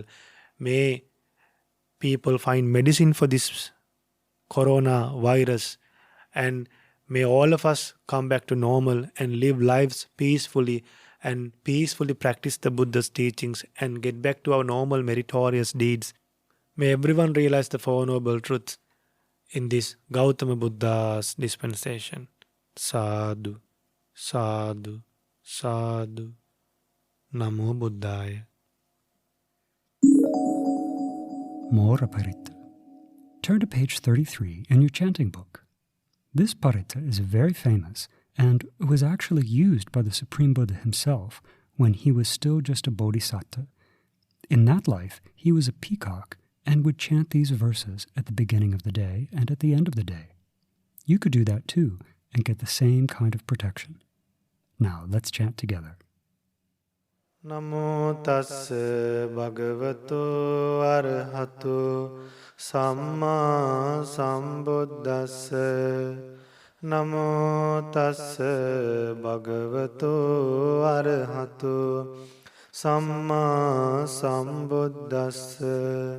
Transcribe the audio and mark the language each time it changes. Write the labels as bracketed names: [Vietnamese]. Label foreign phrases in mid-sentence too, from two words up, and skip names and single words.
[English] May people find medicine for this coronavirus, and may all of us come back to normal and live lives peacefully and peacefully practice the Buddha's teachings and get back to our normal meritorious deeds. May everyone realize the Four Noble Truths in this Gautama Buddha's dispensation. [Pali] Sadhu, sadhu, sadhu. Namo Buddhaya. [English] More Paritta. Turn to page 33 in your chanting book. This Paritta is very famous and was actually used by the Supreme Buddha himself when he was still just a bodhisattva. In that life, he was a peacock and would chant these verses at the beginning of the day and at the end of the day. You could do that too and get the same kind of protection. Now let's chant together. [Pali] Namo tassa bhagavato arahato samma sambuddhassa. Namo tassa bhagavato arahato samma sambuddhassa.